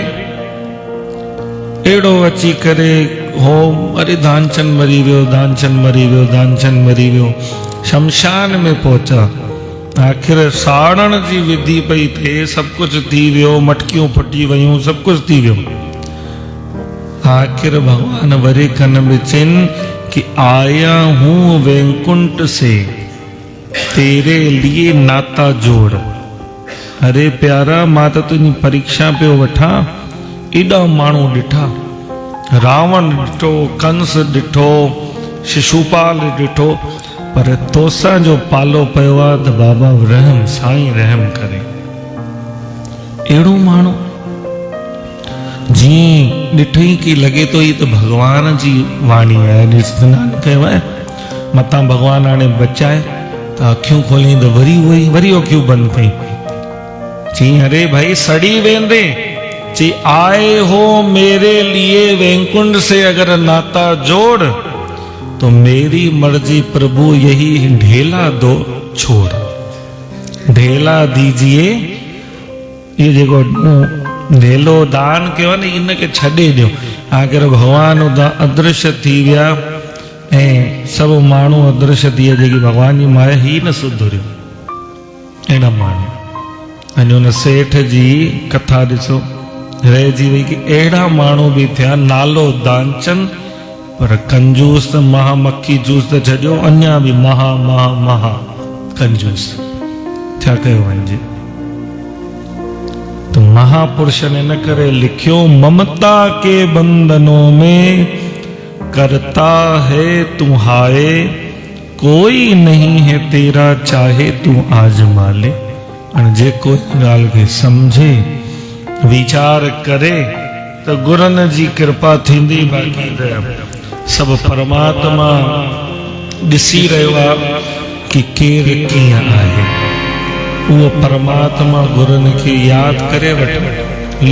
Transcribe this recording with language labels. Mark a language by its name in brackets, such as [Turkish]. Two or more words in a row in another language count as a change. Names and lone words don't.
[Sindhi] अहिड़ो अची करे हो, अरे दानचंद मरी वियो, दानचंद मरी वियो, दानचंद मरी वियो। शमशान में पहुचा, आख़िर साड़ण जी विधि पई थिए, सभु कुझु थी वियो, मटकियूं फुटी वियूं, सभु कुझु थी वियो। आख़िर भगवान वरी कन में चइनि कि [Hindi] आया हूँ वैकुंठ से तेरे लिए नाता जोड़। [Sindhi] अरे प्यारा, मां त तुंहिंजी परीक्षा पियो वठां। एॾा माण्हू ॾिठा, रावण ॾिठो, कंस ॾिठो, शिशुपाल ॾिठो, पर तोसां जो पालो पियो आहे त बाबा रहम, साईं रहम करे। अहिड़ो माण्हू जीअं ॾिठई की लॻे थो ई त भॻवान जी वाणी आहे। सनानु कयो आहे, मतां भॻवान हाणे बचाए त अखियूं खोली त वरी अखियूं बंदि कई। चई अरे भाई सड़ी वेंदे। [Hindi] चई आए हो मेरे लिए वैकुंठ से अगर नाता जोड़ तो मेरी मर्जी प्रभु यही ढेला दो छोड़। ढेला दीजिए, [Sindhi] ये जेको ढेलो दान कयो न इनके छॾे ॾियो। आख़िर भगवान अदृश्य थी विया ऐं सभु माण्हू अदृश्य थी विया, जेकी भगवान जी माया ही न सुधरियो। अहिड़ा माण्हू अॼु हुन सेठ जी कथा ॾिसो, रहिजी वई की अहिड़ा माण्हू बि थिया, नालो दानचंद पर कंजूस त महामक्खी जूस त छॾियो, अञा बि महा कंजूस। छा कयो वञिजे? तो महापुरुष ने न करे लिखियो, [Hindi] ममता के बंधनों में करता है तू हाय, कोई नहीं है तेरा चाहे तू आजमा ले। [Sindhi] जे कोई ॻाल्हि खे सम्झे वीचार करे त गुरनि जी कृपा थींदी। बाक़ी त सभु परमात्मा ॾिसी रहियो आहे कि केरु कीअं आहे। उहो परमात्मा गुरनि खे यादि करे वठे।